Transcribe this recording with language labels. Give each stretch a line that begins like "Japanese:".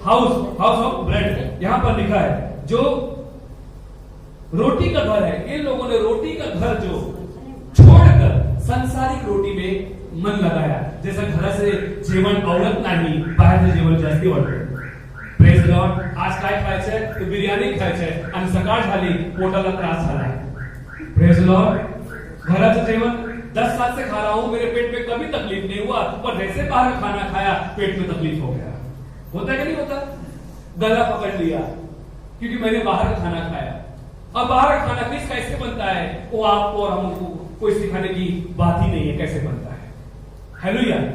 English: house of bread,
Hindi: यहां पर लिखा है जो रोटी का घर है। इन लोगों ने रोटी का घर जो छोड़कर सांसारिक रोटी में मन लगाया, जैसा घर से
Marathi: जेवण आवडत नाही, बाहेरचं जेवण जास्ती आवडतं।
English: Praise the lord.
Marathi: आज काय खायचंय? तो बिर्याणी खायचंय आणि सकाळ झाली पोटाला त्रास झालाय।
English: Praise the lord.
Marathi: घराचं जेवण
Hindi: 10 साल से खा रहा हूं, मेरे पेट में कभी तकलीफ नहीं हुआ, पर जैसे बाहर खाना खाया पेट में तकलीफ हो गया। होता है कि नहीं होता? गला पकड़ लिया क्योंकि मैंने बाहर खाना खाया। अब बाहर खाना किस कैसे बनता है वो आपको और हमको कोई सिखाने की बात ही नहीं है कैसे बनता है। हालेलुया।